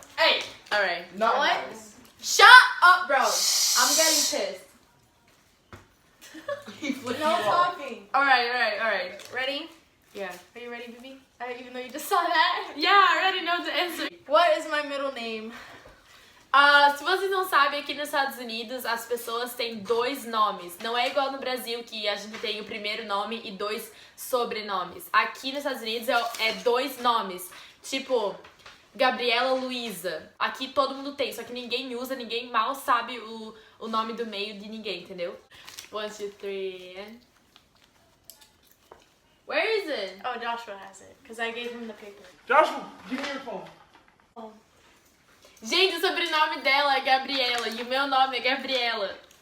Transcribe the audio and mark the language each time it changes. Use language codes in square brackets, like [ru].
[en] Hey, all right. Not What? nice. Shut up, bro. I'm getting pissed. He flipped No you off. talking. All right. Ready? Yeah. Are you ready, BB? Even though you just saw that. Yeah, I already know the answer. What is my middle name? [pt] Se vocês não sabem, aqui nos Estados Unidos as pessoas têm 2 nomes. Não é igual no Brasil que a gente tem o primeiro nome e 2 sobrenomes. Aqui nos Estados Unidos é 2 nomes. Tipo, Gabriela Luísa. Aqui todo mundo tem, só que ninguém usa, ninguém mal sabe o nome do meio de ninguém, entendeu? [en] 1, 2, 3, and... Where is it? Oh, Joshua has it, because I gave him the paper. Joshua, give me your phone. [pt] Gente, o sobrenome dela é Gabriela e o meu nome é Gabriela.